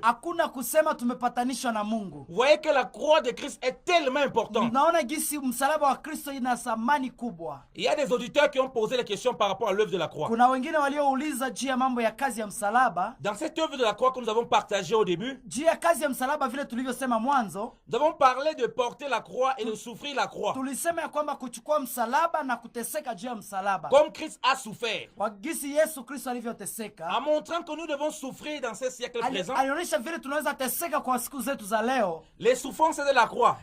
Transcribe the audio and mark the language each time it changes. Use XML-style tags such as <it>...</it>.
<sw>Hakuna kusema tumepatanishwa na Mungu.</sw> <fr>Vous voyez que la croix de Christ est tellement importante.</fr> <sw>Naona gisi msalaba wa Kristo ina thamani kubwa.</sw> <fr>Il y a des auditeurs qui ont posé des questions par rapport à l'œuvre de la croix.</fr> <sw>Kuna wengine waliouliza juu ya mambo ya kazi ya msalaba.</sw> <fr>Dans cette œuvre de la croix que nous avons partagée au début,</fr> <sw>juu ya kazi ya msalaba vile tulivyosema mwanzo,</sw> <fr>nous avons parlé de porter la croix et de souffrir la croix.</fr> <sw>Tulisema ya kwamba kuchukua msalaba na kuteseka juu ya msalaba.</sw> <fr>Comme Christ a souffert.</fr> <sw>Kwa gisi Yesu Kristo alivyoteseka.</sw> <fr>En montrant que nous devons souffrir dans ce siècle présent.</fr> <sw>Alionyesha vile tunaweza teseka kwa siku zetu za leo.</sw> <fr>Les souffrances de la croix.</fr>